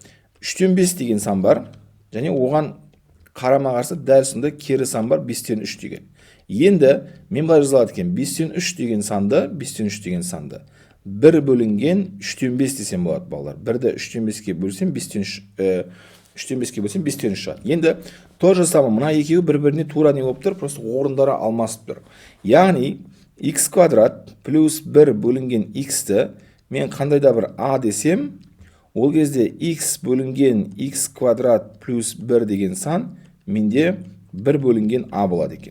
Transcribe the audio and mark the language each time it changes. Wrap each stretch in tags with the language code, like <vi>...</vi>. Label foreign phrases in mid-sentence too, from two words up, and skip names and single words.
<kk>3-тен 5 деген сан бар, және оған қарама қарсы дәл сонда кері сан бар 5-тен 3 деген. Енді мен былай жазалады екен, 5-тен 3 деген санды 1 бөлінген 3-тен 5 десем болады, балалар. 1-ді 3-тен 5-ке бөлсем 5-тен 3 шығады.</kk> <ru>Енді то же самое,</ru> <kk>мына екеуі бір-біріне тура не болып тұр, просто орындары алмасып тұр. Яғни x квадрат плюс 1 бөлінген x-ті мен қандайда бір a десем, ол кезде x бөлінген x квадрат плюс 1 деген сан менде 1 бөлінген a болады екен.</kk>